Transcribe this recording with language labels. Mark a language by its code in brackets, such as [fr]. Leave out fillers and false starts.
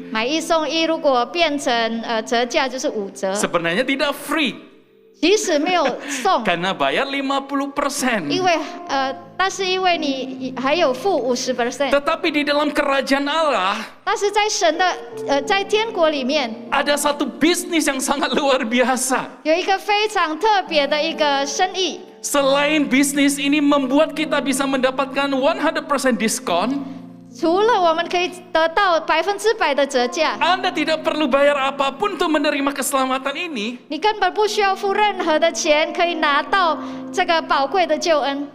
[zh] 买一送一，如果变成折价就是5折， [id] Sebenarnya tidak free, [zh] 即使没有送， [id] karena bayar 50%. [zh] 因为但是因为你还有付50%， [id] Tetapi di dalam kerajaan Allah, [zh] 但是在神的在天国里面 [id] ada satu bisnis yang sangat luar biasa. [zh] 有一个非常特别的一个生意。 [id] Selain bisnis ini membuat kita bisa mendapatkan 100% diskon, [zh] 除了我们可以得到100%的折价， [id] Anda tidak perlu bayar apapun untuk menerima keselamatan ini. [zh] 你根本不需要付任何的钱，可以拿到这个宝贵的救恩。